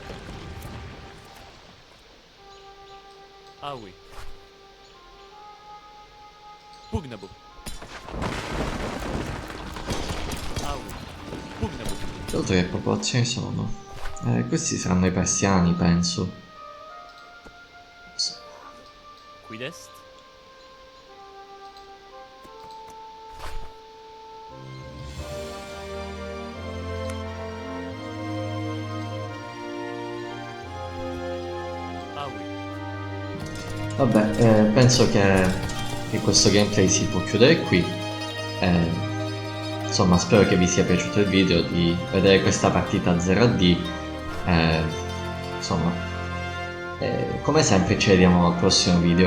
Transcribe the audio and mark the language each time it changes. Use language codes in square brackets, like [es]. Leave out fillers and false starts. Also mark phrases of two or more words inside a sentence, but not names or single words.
[it] Aui. Pugnabu. Aui. Pugnabu. Dato che popolazioni sono? Questi saranno i persiani, penso. [la] Quid est? Aui. [it] Vabbè, penso che questo gameplay si può chiudere qui. Insomma, spero che vi sia piaciuto il video, di vedere questa partita 0D. Insomma, come sempre ci vediamo al prossimo video.